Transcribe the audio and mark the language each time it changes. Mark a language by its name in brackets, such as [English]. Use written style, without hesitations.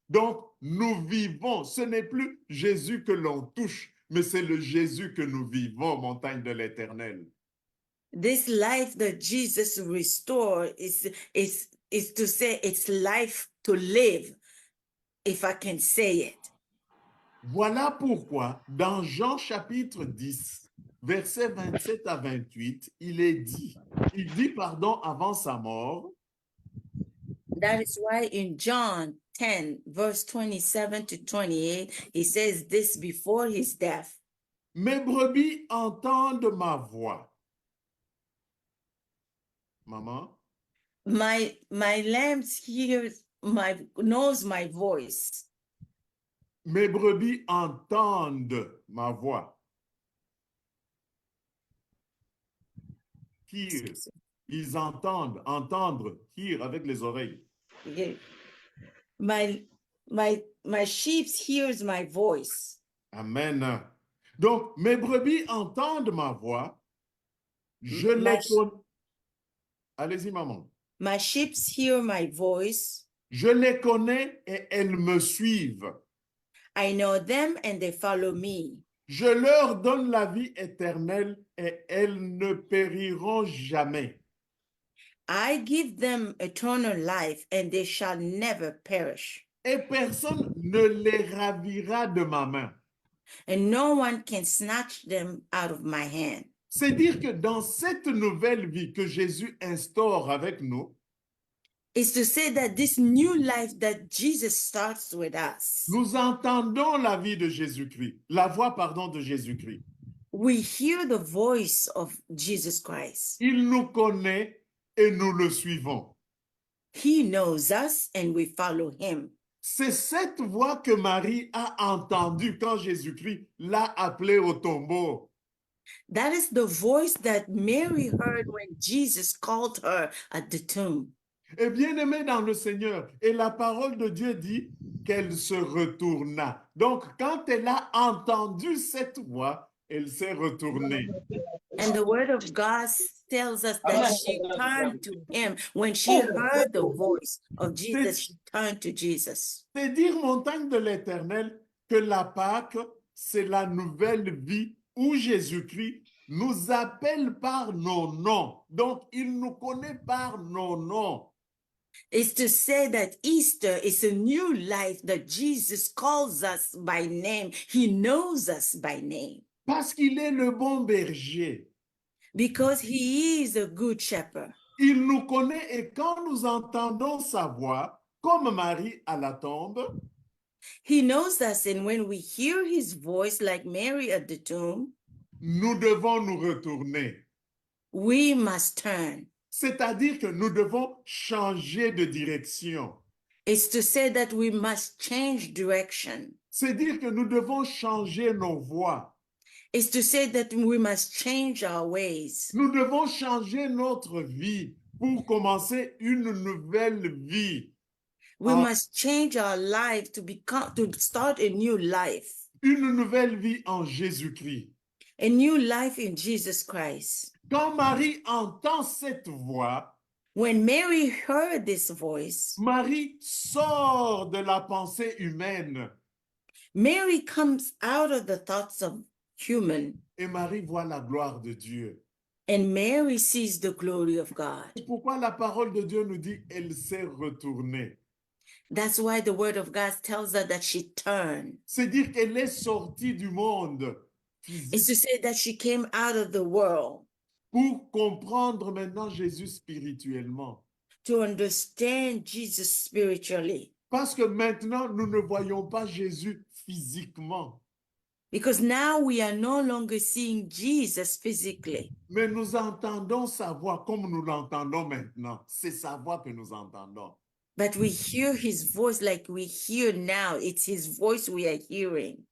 [French] Donc, nous vivons. Ce n'est plus Jésus que l'on touche, mais c'est le Jésus que nous vivons, montagne de l'Éternel. [English] This life that Jesus restored is to say it's life to live, if I can say it. [French] Voilà pourquoi, dans Jean chapitre 10, versets 27 à 28, il dit pardon avant sa mort. [English] That is why in John 10, verse 27 to 28, he says this before his death. [French] Mes brebis entendent ma voix. Maman? [English] My lambs knows my voice. [French] Mes brebis entendent ma voix. [English] Hear. [French] Ils entendent, entendre, [English] hear [French] avec les oreilles. [English] Yeah. My sheep hears my voice. Amen. [French] Donc, mes brebis entendent ma voix. Je [English] My [French] les [English] sh- [French] connais. Allez-y, maman. [English] My sheep hear my voice. [French] Je les connais et elles me suivent. [English] I know them and they follow me. [French] Je leur donne la vie éternelle et elles ne périront jamais. [English] I give them eternal life and they shall never perish. [French] Et personne ne les ravira de ma main. [English] And no one can snatch them out of my hand. [French] C'est dire que dans cette nouvelle vie que Jésus instaure avec nous, [English] Is to say that this new life that Jesus starts with us, [French] nous entendons la vie de Jésus-Christ, la voix, pardon, de Jésus-Christ. [English] we hear the voice of Jesus Christ. [French] Il nous connaît et nous le suivons. [English] He knows us and we follow him. [French] C'est cette voix que Marie a entendue quand Jésus-Christ l'a appelée au tombeau. [English] That is the voice that Mary heard when Jesus called her at the tomb. [French] Et bien aimé dans le Seigneur, et la parole de Dieu dit qu'elle se retourna. Donc, quand elle a entendu cette voix, elle s'est retournée. [English] And the word of God tells us that she turned to him. When she heard the voice of Jesus, she turned to Jesus. [French] C'est dire, montagne de l'Éternel, que la Pâque, c'est la nouvelle vie où Jésus-Christ nous appelle par nos noms. Donc, il nous connaît par nos noms. [English] Is to say that Easter is a new life that Jesus calls us by name. He knows us by name [French] Parce qu'il est le bon berger. [English] because he is a good shepherd. [French] Il nous connaît et quand nous entendons sa voix, comme Marie à la tombe, [English] He knows us, and when we hear his voice, like Mary at the tomb, [French] nous devons nous retourner. [English] we must turn. [French] C'est-à-dire que nous devons changer de direction. [English] It's to say that we must change direction. [French] C'est dire que nous devons changer nos voies. [English] It's to say that we must change our ways. [French] Nous devons changer notre vie pour commencer une nouvelle vie. [English] We Ah. must change our life to start a new life. [French] Une nouvelle vie en Jésus-Christ. [English] A new life in Jesus Christ. [French] Quand Marie entend cette voix, [English] When Mary heard this voice, [French] Marie sort de la pensée humaine [English] Mary comes out of the thoughts of human, [French] et Marie voit la gloire de Dieu. [English] and Mary sees the glory of God. [French] C'est pourquoi la parole de Dieu nous dit elle s'est retournée. [English] That's why the word of God tells her that she turned. [French] C'est dire qu'elle est sortie du monde [English] It's to say that she came out of the world [French] pour comprendre maintenant Jésus spirituellement. [English] to understand Jesus spiritually. [French] Parce que maintenant, nous ne voyons pas Jésus physiquement, [English] Because now we are no longer seeing Jesus physically, [French] mais nous entendons sa voix comme nous l'entendons maintenant. C'est sa voix que nous entendons. [English] but we hear his voice like we hear now. It's his voice we are hearing.